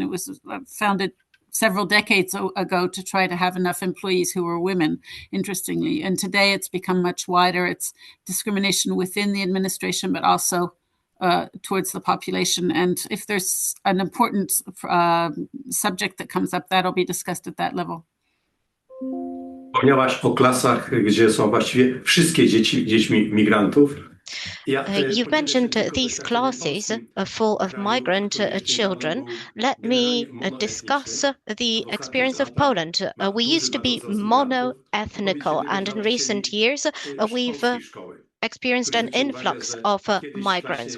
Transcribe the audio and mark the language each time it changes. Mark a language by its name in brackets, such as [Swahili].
[English] It was founded several decades ago to try to have enough employees who were women, interestingly. And today it's become much wider. It's discrimination within the administration, but also towards the population. And if there's an important subject that comes up, that'll be discussed at that level. [Polish] Wspomniałaś o klasach, gdzie są właściwie wszystkie dziećmi migrantów. [English] You've mentioned these classes full of migrant children. Let me discuss the experience of Poland. We used to be mono-ethnical, and in recent years we've experienced an influx of migrants.